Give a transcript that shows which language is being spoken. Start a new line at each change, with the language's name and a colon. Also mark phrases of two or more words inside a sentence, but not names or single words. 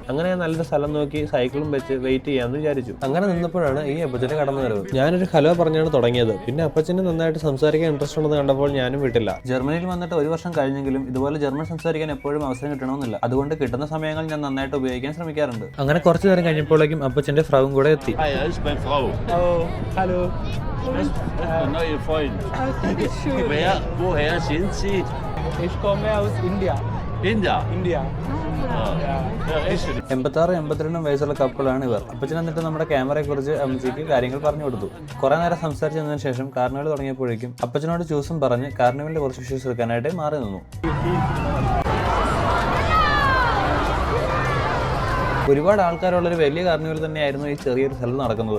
Malayalam: അങ്ങനെ ഞാൻ നല്ലൊരു സ്ഥലം നോക്കി സൈക്കിളും വെച്ച് വെയിറ്റ് ചെയ്യാമെന്ന് വിചാരിച്ചു. അങ്ങനെ നിന്നപ്പോഴാണ് ഈ അപ്പച്ചനെ കടന്നു വരവ്. ഞാനൊരു ഹലോ പറഞ്ഞാണ് തുടങ്ങിയത്. പിന്നെ അപ്പച്ചന് നന്നായിട്ട് സംസാരിക്കാൻ ഇൻട്രസ്റ്റ് ഉണ്ടെന്ന് കണ്ടപ്പോൾ ഞാനും വിട്ടില്ല. ജർമ്മനിയിൽ വന്നിട്ട് 1 വർഷം കഴിഞ്ഞെങ്കിലും ഇതുപോലെ ജർമ്മൻ സംസാരിക്കാൻ എപ്പോഴും അവസരം കിട്ടണമെന്നില്ല. അതുകൊണ്ട് കിട്ടുന്ന സമയങ്ങൾ ഞാൻ നന്നായിട്ട് ഉപയോഗിക്കാൻ ശ്രമിക്കാറുണ്ട്. അങ്ങനെ കുറച്ചു നേരം കഴിഞ്ഞപ്പോഴേക്കും അപ്പച്ചന്റെ ഫ്രൗവും കൂടെ എത്തി.
German: Woher sind Sie? Ich komme aus India. India.
Malayalam: 86-82 വയസ്സുള്ള കപ്പിളാണ് ഇവർ. അപ്പച്ചൻ എന്നിട്ട് നമ്മുടെ ക്യാമറയെ കുറിച്ച് അമ്മച്ചിക്ക് കാര്യങ്ങൾ പറഞ്ഞു കൊടുത്തു. കുറെ നേരം സംസാരിച്ചതിനു ശേഷം കാർണിവൽ തുടങ്ങിയപ്പോഴേക്കും അപ്പച്ചനോട് ചൂസും പറഞ്ഞ് കാർണിവലിന്റെ കുറച്ച് വിഷ്വൽസ് എടുക്കാനായിട്ട് മാറി നിന്നു. ഒരുപാട് ആൾക്കാരുള്ളൊരു വലിയ കാർണിവൽ തന്നെയായിരുന്നു ഈ ചെറിയൊരു സ്ഥലം നടക്കുന്നത്.